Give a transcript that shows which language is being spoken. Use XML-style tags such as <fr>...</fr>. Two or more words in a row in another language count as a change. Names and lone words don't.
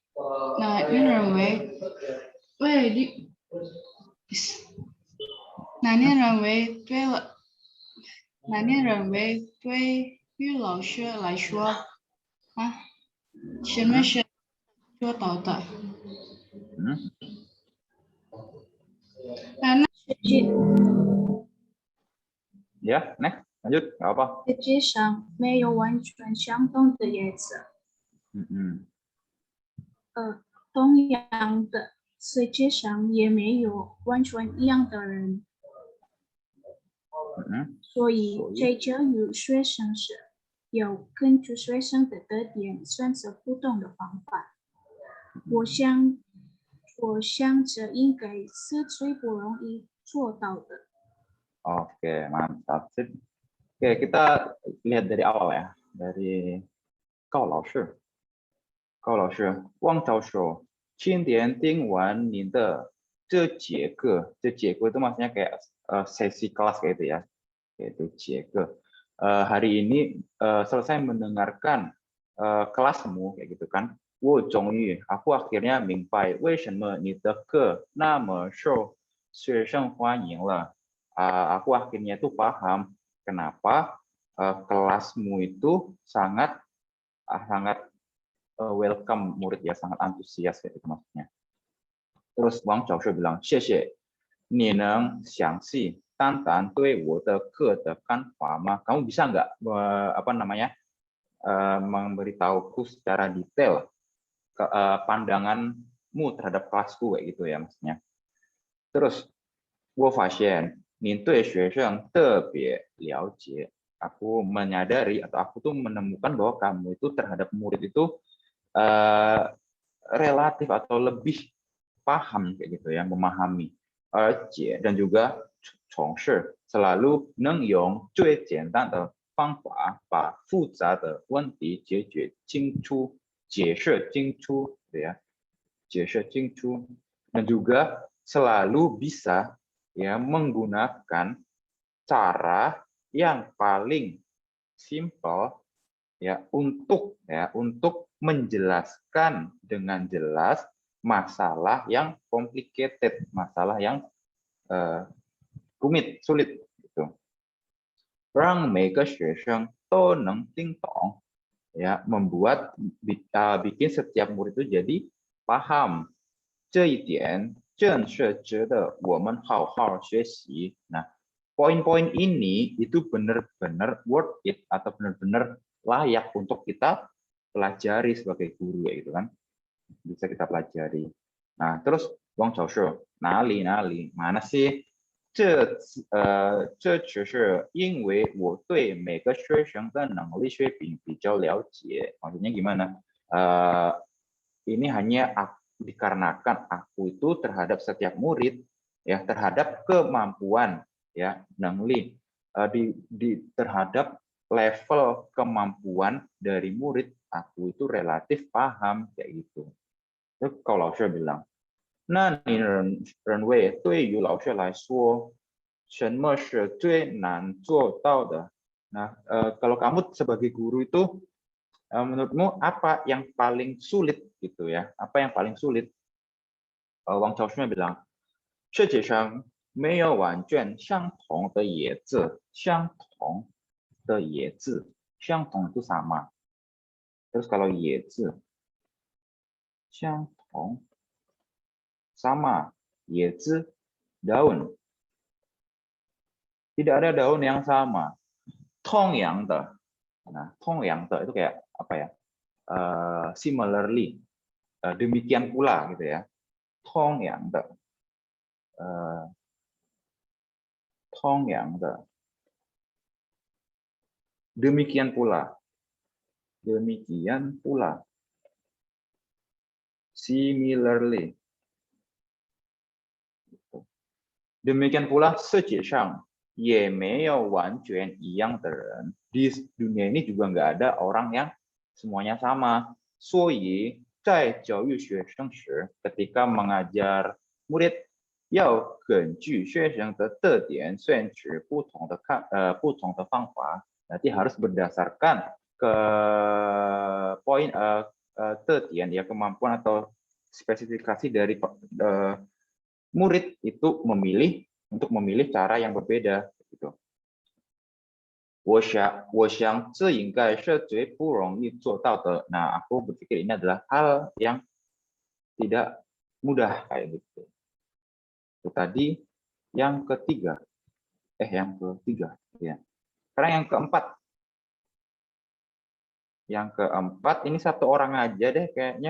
<zh>喂，那你认为对了？那你认为对于老师来说，什么是做到的？实际</zh> <id>Ya, next. Lanjut, nggak apa.</id> <zh>实际上没有完全相同的颜色。同样的，世界上也没有完全一样的人。所以在教育学生时，要根据学生的特点选择不同的方法。我想这应该是最不容易做到的。</zh> <id>Oke, mantap. Oke, kita lihat dari awal ya, dari 高老师。</id> <zh>高老师，汪教授，今天听完您的这节课</zh> <id>itu maksudnya kayak sesi kelas kayak itu ya, yaitu</id> <zh>节课。</zh> <id>hari ini selesai mendengarkan kelasmu kayak gitu kan.</id> <zh>我终于</zh> <id>aku akhirnya</id> <zh>明白为什么你的课那么受学生欢迎了。</zh> <id>aku akhirnya tuh paham kenapa kelasmu itu sangat welcome murid ya, sangat antusias kayak gitu maksudnya. Terus Wang Xiaoshu bilang,</id> <zh>谢谢，你能详细淡淡对我的课的看法吗？</zh> <id>Kamu bisa nggak memberitahuku secara detail pandanganmu terhadap kelasku kayak gitu ya maksudnya. Terus</id> <zh>我发现你对学生特别了解。</zh> <id>Aku menyadari atau aku tuh menemukan bahwa kamu itu terhadap murid itu relatif atau lebih paham kayak gitu ya, memahami.</id> <zh>而且</zh> <id>dan juga</id> <zh>从事 selalu 能用最简单的方法把复杂的问题解决清楚，解释清楚，</zh> <id>ya,</id> <zh>解释清楚</zh> <id>dan juga selalu bisa ya menggunakan cara yang paling simple ya untuk menjelaskan dengan jelas masalah yang complicated, masalah yang rumit, sulit gitu.</id> <zh>让每个学生都能听懂</zh> <id>ya, membuat bikin setiap murid itu jadi paham.</id> <zh>这一点正是值得我们好好学习.</zh> <id>Nah, poin-poin ini itu benar-benar</id> <en>worth it</en> <id>atau benar-benar layak untuk kita pelajari sebagai guru ya gitu kan. Bisa kita pelajari. Nah, terus Wang Xiaoshu, nali, mana sih?</id> <zh>这只是因为我对每个学生的能力水平比较了解.</zh> <id>Maksudnya gimana? Ini hanya dikarenakan aku itu terhadap setiap murid ya, terhadap kemampuan ya, nangli terhadap level kemampuan dari murid aku itu relatif paham kayak gitu. Terus kalau saya bilang,</id> <zh>那你认为对于老师来说什么是最难做到的?</zh> <id>Nah, kalau kamu sebagai guru itu menurutmu apa yang paling sulit gitu ya? Apa yang paling sulit? Wang Xiaoshu bilang,</id> <zh>世界上没有完全相同的叶子，相同的叶子，相同</zh> <id>itu sama. Terus kalau</id> <zh>叶子相同</zh> <id>sama, 叶子 daun. Tidak ada daun yang sama.</id> <zh>同样的.</zh> <id>Nah,</id> <zh>同样的</zh> <id>itu kayak apa ya? Similarly. demikian pula gitu ya.</id> <zh>同样的。同样的.</zh> <id>Demikian pula. Demikian pula. Similarly. Demikian pula</id> <zh>世界上也没有完全一样的人.</zh> <id>Di dunia ini juga nggak ada orang yang semuanya sama.</id> <zh>所以在教育学生时,</zh> <id>ketika mengajar murid,</id> <zh>要根据学生的特点选取不同的方法.</zh> <id>Nanti harus berdasarkan ke poin tetian ya, kemampuan atau spesifikasi dari murid itu untuk memilih cara yang berbeda gitu.</id> <zh>我想这应该是最不容易做到的.</zh> <id>Nah, aku berpikir ini adalah hal yang tidak mudah kayak gitu. Itu tadi yang ketiga. Yang ketiga ya. Sekarang yang keempat. Yang keempat ini satu orang aja deh kayaknya.</id>